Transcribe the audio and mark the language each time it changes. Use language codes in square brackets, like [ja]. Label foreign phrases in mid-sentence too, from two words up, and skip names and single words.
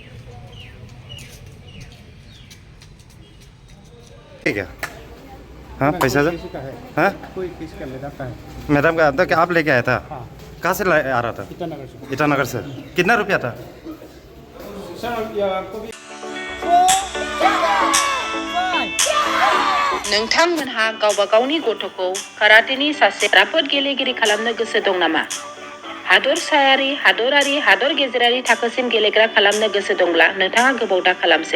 [hi] ठीक है हाँ पैसा सर हाँ कोई किसका लेता है मैडम का तो क्या आप लेके आया था कहाँ से आ रहा था ईटानगर से ईटानगर से कितना रुपया था सर आपको भी [brx] नोंथांमोनहा गावबा गावनि गथ'खौ काराटेनि सासे राफोद गेलेगिरि खालामनो गोसो दं नामा? हादरसायारि, हादरारि, हादर गेजेरारि थाखोसिम गेलेग्रा खालामनो गोसो दंब्ला नोंथाङा गोबाव दा खालामसै।